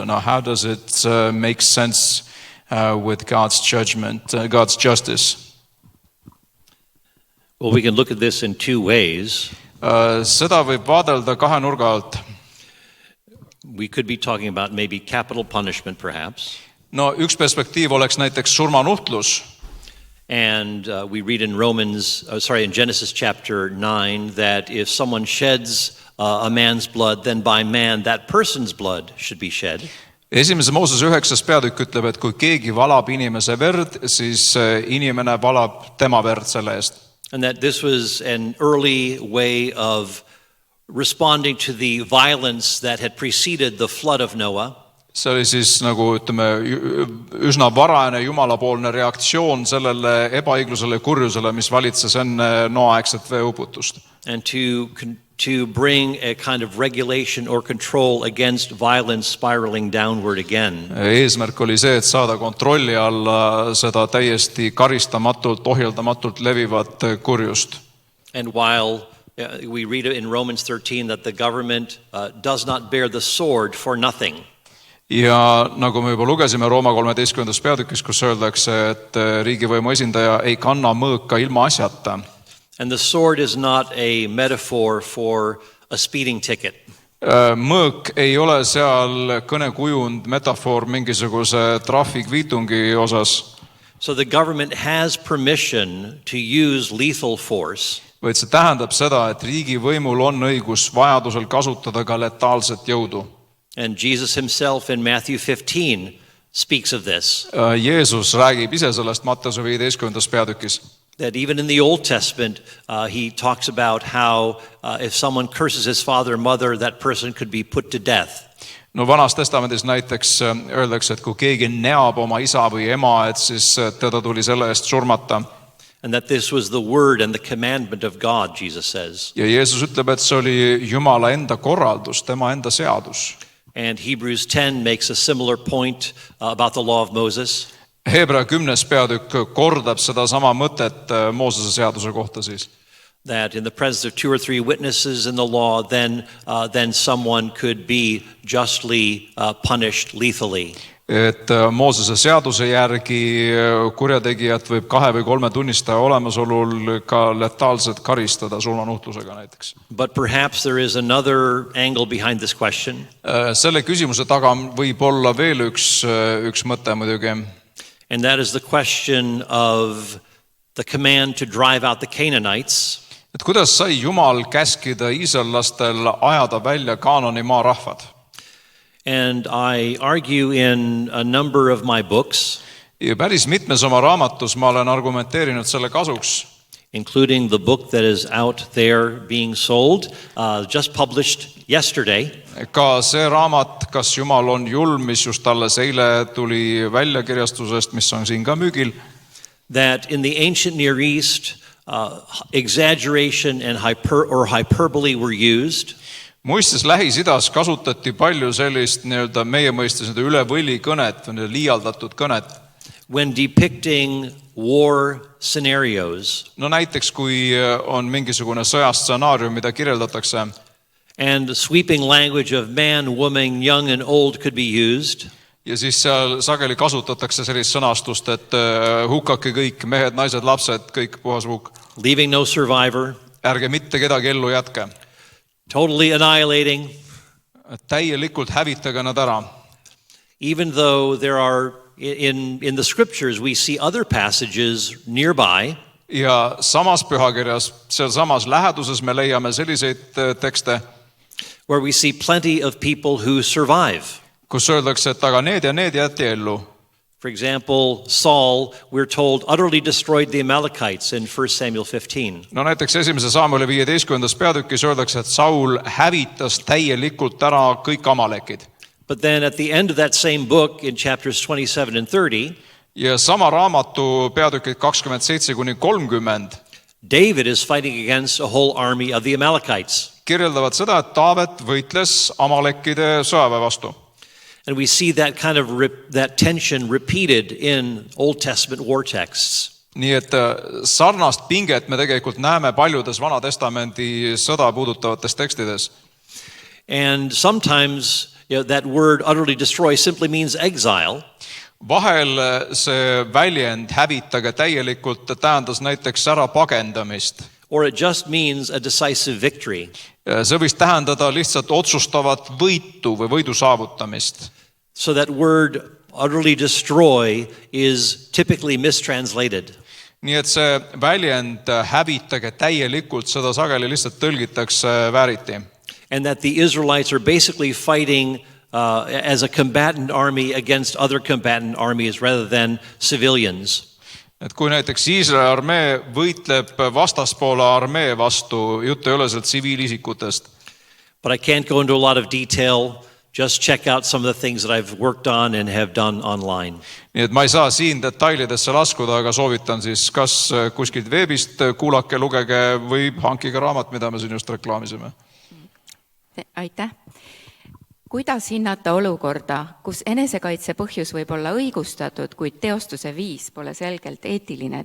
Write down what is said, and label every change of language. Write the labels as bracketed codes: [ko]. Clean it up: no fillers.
[en] And how does it make sense with God's judgment, God's justice? Well, we can look at this in two ways. [et] Seda võib vaadelda kahe nurga alt. [en] We could be talking about maybe capital punishment, perhaps. [et] No üks perspektiiv oleks näiteks surmanuhtlus. [en] And we read in in Genesis chapter 9 that if someone sheds a man's blood, then by man that person's blood should be shed. [et] Esimese Moosese 9. peatükk ütleb, et kui keegi valab inimese verd, siis inimene valab tema verd selle eest. [en] And that this was an early way of responding to the violence that had preceded the flood of Noah. [et] See oli siis nagu ütleme üsna varajane jumalapoolne reaktsioon sellele ebaõiglusele ja kurjusele, mis valitses enne Noa-aegset veeuputust. [en] And to bring a kind of regulation or control against violence spiraling downward again. [et] Eesmärk oli see, et saada kontrolli alla seda täiesti karistamatult, ohjeldamatult levivat kurjust. [en] And while we read in Romans 13 that the government does not bear the sword for nothing. [et] Ja nagu me juba lugesime Rooma 13. peatükis, kus öeldakse, et riigivõimu esindaja ei kanna mõõka ilma asjata. [en] And the sword is not a metaphor for a speeding ticket. [et] Mõõk ei ole seal kõnekujund, metafoor mingisuguse trahvikviitungi osas. [en] So the government has permission to use lethal force. [et] Vaid see tähendab seda, et riigivõimul on õigus vajadusel kasutada ka letaalset jõudu. [en] And Jesus himself in Matthew 15 speaks of this. [et] Jeesus räägib ise sellest Matteuse 15. peatükis. [en] That even in the Old Testament, he talks about how if someone curses his father or mother, that person could be put to death. [et] No Vanas testamendis näiteks öeldakse, et kui keegi neab oma isa või ema, et siis teda tuli selle eest surmata. [en] And that this was the word and the commandment of God, Jesus says. [et] Ja Jeesus ütleb, et see oli Jumala enda korraldus, tema enda seadus. [en] And Hebrews 10 makes a similar point about the law of Moses. [et] Hebra 10. peatükk kordab seda sama mõtet Moosese seaduse kohta siis. [en] That in the presence of 2 or 3 witnesses in the law, then someone could be justly punished lethally. [et] Et Moosese seaduse järgi kurjategijat võib 2 või 3 tunnistaja olemasolul ka letaalselt karistada surmanuhtlusega näiteks. [en] But perhaps there is another angle behind this question. [et] Selle küsimuse taga võib olla veel üks mõte muidugi. [en] And that is the question of the command to drive out the Canaanites. [et] Et kuidas sai Jumal käskida iisraellastel ajada välja Kaanani maa rahvad? [en] And I argue in a number of my books, [et] Ja päris mitmes oma raamatus ma olen argumenteerinud selle kasuks. [en] including the book that is out there being sold, just published yesterday. [et] Ka see raamat, Kas Jumal on julm, mis just alles eile tuli väljakirjastusest, mis on siin ka müügil. [en] That in the ancient Near East, exaggeration and hyperbole were used. [et] Muistes Lähis-Idas kasutati palju sellist nii-öelda meie mõistes üle võli kõnet või liialdatud kõnet. [en] When depicting war scenarios. [et] No näiteks kui on mingisugune sõjastsenaarium, mida kirjeldatakse. [en] And the sweeping language of man, woman, young and old could be used. [et] Ja siis seal sageli kasutatakse sellist sõnastust, et hukkake kõik, mehed, naised, lapsed, kõik puhas hukk. [en] Leaving no survivor. [et] Ärge mitte kedagi ellu jätke. [en] Totally annihilating. [et] Täielikult hävitage nad ära. [en] Even though there are in the scriptures we see other passages nearby. [et] Ja samas pühakirjas, seal samas läheduses me leiame selliseid tekste, [en] where we see plenty of people who survive. [et] Kus öeldakse, et aga need ja need jäeti ellu. [en] For example, Saul, we're told, utterly destroyed the Amalekites in 1 Samuel 15. [et] No näiteks 1. Samueli 15. peatükis öeldakse, et Saul hävitas täielikult ära kõik amalekid. [en] But then at the end of that same book in chapters 27 and 30, [et] ja sama raamatu peatükid 27–30 [en] David is fighting against a whole army of the Amalekites. [et] kirjeldavad seda, et Taavet võitles Amalekkide sõjaväe vastu. [en] And we see that kind of that tension repeated in Old Testament war texts. [et] Nii et sarnast pinget me tegelikult näeme paljudes Vana Testamendi sõda puudutavates tekstides. [en] And sometimes that word utterly destroy simply means exile. [et] Vahel see väljend hävitage täielikult tähendas näiteks ära pagendamist. [en] Or it just means a decisive victory. [et] See võis tähendada lihtsalt otsustavat võitu või võidu saavutamist. [en] So that word utterly destroy is typically mistranslated. [et] Nii et see väljend hävitage täielikult, seda sageli lihtsalt tõlgitakse vääriti. [en] And that the Israelites are basically fighting as a combatant army against other combatant armies rather than civilians. [et] Et kui näiteks Iisraeli armee võitleb vastaspoole armee vastu, jutt ei ole sealt tsiviilisikutest. [en] But I can't go into a lot of detail. Just check out some of the things that I've worked on and have done online. [et] Nii et ma ei saa siin detailidesse laskuda, aga soovitan siis kas kuskilt veebist kuulake, lugege või hankige raamat, mida me siin just reklaamisime. Aitäh. Kuidas hinnata olukorda, kus enesekaitse põhjus võib olla õigustatud, kuid teostuse viis pole selgelt eetiline?